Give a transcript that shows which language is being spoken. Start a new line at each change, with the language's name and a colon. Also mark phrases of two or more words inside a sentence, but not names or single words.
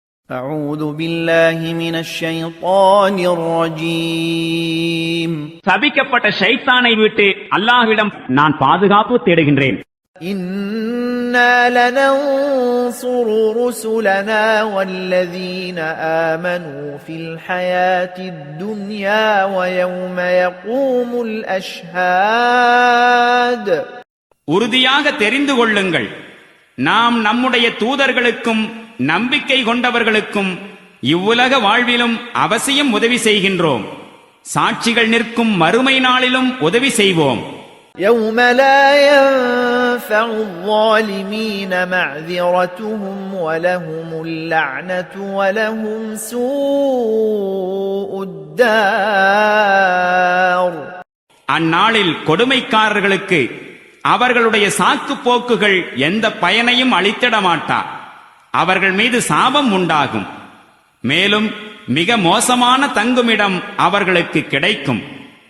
Arabic: أعوذ بالله من الشيطان الرجيم
Tamil: சபிக்கப்பட்ட ஷைத்தானை விட்டு அல்லாஹ்விடம் நான் பாதுகாப்பு தேடுகின்றேன்.
Arabic: إنا لننصر رسلنا والذين آمنوا في الحياة الدنيا ويوم يقوم الأشهاد.
Tamil: உறுதியாக தெரிந்து கொள்ளுங்கள், நாம் நம்முடைய தூதர்களுக்கும் நம்பிக்கை கொண்டவர்களுக்கும் இவ்வுலக வாழ்விலும் அவசியம் உதவி செய்கின்றோம். சாட்சிகள் நிற்கும் மறுமை நாளிலும் உதவி செய்வோம்.
Arabic: يوم لا ينفع الظالمين معذرتهم ولهم اللعنة ولهم سوء الدار.
Tamil: அந்நாளில் கொடுமைக்காரர்களுக்கு அவர்களுடைய சாக்கு போக்குகள் எந்த பயனையும் அளித்திட மாட்டா. அவர்கள் மீது சாபம் உண்டாகும். மேலும் மிக மோசமான தங்குமிடம் அவர்களுக்கு கிடைக்கும்.